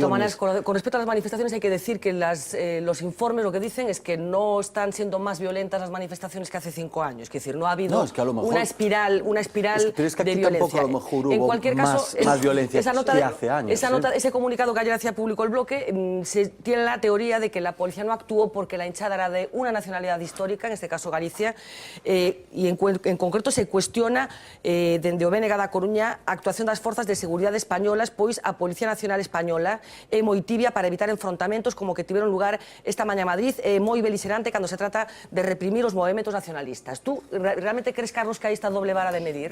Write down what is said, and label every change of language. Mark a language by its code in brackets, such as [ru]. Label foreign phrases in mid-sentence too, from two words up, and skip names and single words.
[es] De todas maneras, con respecto a las manifestaciones hay que decir que los informes lo que dicen es que no están siendo más violentas las manifestaciones que hace 5 años, es decir, no ha habido una espiral pero es que aquí de violencia. Tampoco a lo mejor hubo en cualquier caso, más violencia que hace años. Ese comunicado que ayer hacía público el Bloque tiene la teoría de que la policía no actuó porque la hinchada era de una nacionalidad histórica, en este caso Galicia, y en concreto se cuestiona [gl] dende o BNG da Coruña a actuación das forzas de seguridade españolas, pois a Policía Nacional Española é moi tibia para evitar enfrontamentos como que tiveron lugar esta mañá en Madrid, é moi beligerante cando se trata de reprimir os movementos nacionalistas. [es] Tú realmente crees, Carlos, que hai esta doble vara de medir?